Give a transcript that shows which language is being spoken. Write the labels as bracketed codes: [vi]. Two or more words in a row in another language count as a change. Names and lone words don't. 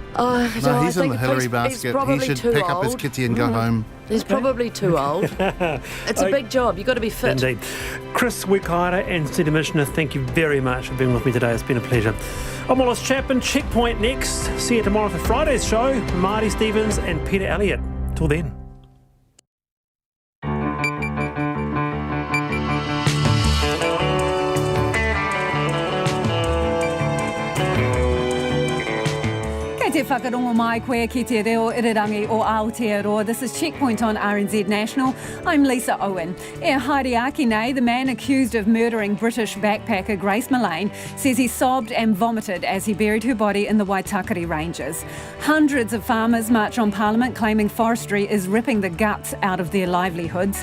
[en] No, he's in the Hillary basket. He should pick up his kitty and go home. He's probably too old. It's a big job. You've got to be fit. Indeed. Chris Wekaira and City Commissioner, thank you very much for being with me today. It's been a pleasure. I'm Wallace Chapman. Checkpoint next. See you tomorrow for Friday's show. Marty Stevens and Peter Elliott. Till then. [mi] Te whakarongo mai koe ki te reo irirangi o Aotearoa. [en] This is Checkpoint on RNZ National. I'm Lisa Owen. [mi] E Haere nei, [en] the man accused of murdering British backpacker Grace Millane, says he sobbed and vomited as he buried her body in the Waitakere Ranges. Hundreds of farmers march on Parliament claiming forestry is ripping the guts out of their livelihoods.